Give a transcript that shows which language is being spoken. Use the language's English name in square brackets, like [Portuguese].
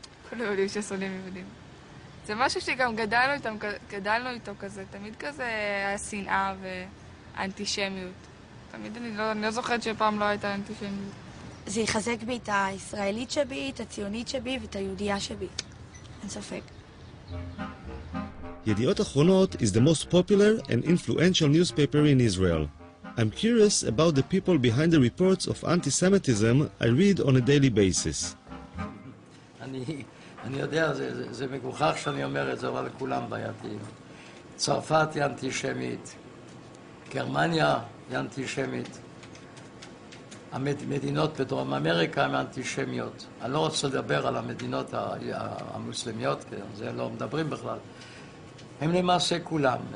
[Hebrew] כל היהודים ששונאים יהודים. זה משהו שגם גדלנו איתו כזה, תמיד כזה השנאה ואנטישמיות. תמיד אני לא זוכרת שפעם לא הייתה אנטישמיות. זה יחזק בי את הישראלית שבי, את הציונית שבי ואת היהודייה שבי. אין ספק. [English] ידיעות אחרונות is the most popular and influential newspaper in Israel. I'm curious about the people behind the reports of anti-Semitism I read on a daily basis. [Hebrew] אני יודע, זה מגוחך שאני אומר את זה, אבל לכולם בעייתיים. צרפת היא אנטישמית, גרמניה היא אנטישמית, המדינות בדרום אמריקה הן אנטישמיות. אני לא רוצה לדבר על המדינות המוסלמיות, כי זה לא מדברים בכלל. הם למעשה כולם.